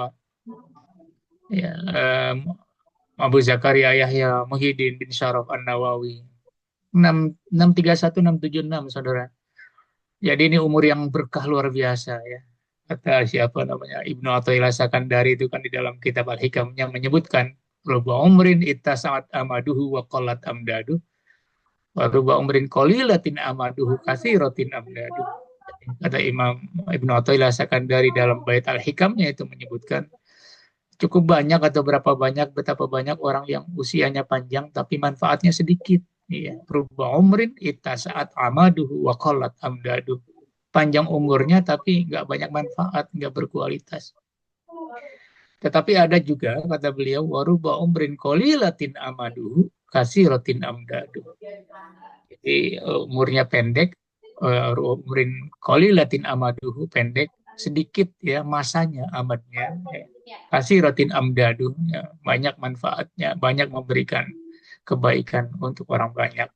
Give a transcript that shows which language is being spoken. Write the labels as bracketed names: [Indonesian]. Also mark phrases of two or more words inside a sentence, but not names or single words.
[Indonesian] Ya, Abu Zakaria Yahya Muhyiddin bin Syaraf An-Nawawi. 631 676 saudara. Jadi ini umur yang berkah luar biasa ya. Kata siapa namanya, Ibnu Athaillah Sakandari itu kan di dalam kitab Al-Hikamnya menyebutkan, [Arabic] رب عمر اتسعت آماده وقلت أمداده ورب عمر قليلة آماده كثيرة أمداده. [Indonesian] Kata Imam Ibnu Athaillah Sakandari dalam bait Al-Hikamnya itu menyebutkan, cukup banyak atau berapa banyak, betapa banyak orang yang usianya panjang tapi manfaatnya sedikit. [Arabic] Iya, رب عمر اتسعت آماده وقلت أمداده. [Indonesian] Panjang umurnya tapi nggak banyak manfaat, nggak berkualitas. Tetapi ada juga, kata beliau, [Arabic] ورب عمر قليلة آماده كثيرة أمداده. [Indonesian] Jadi umurnya pendek, [Arabic] عمر قليلة آماده, [Indonesian] pendek, sedikit ya masanya, amadnya. [Arabic] كثيرة أمداده, [Indonesian] ya, banyak manfaatnya, banyak memberikan kebaikan untuk orang banyak.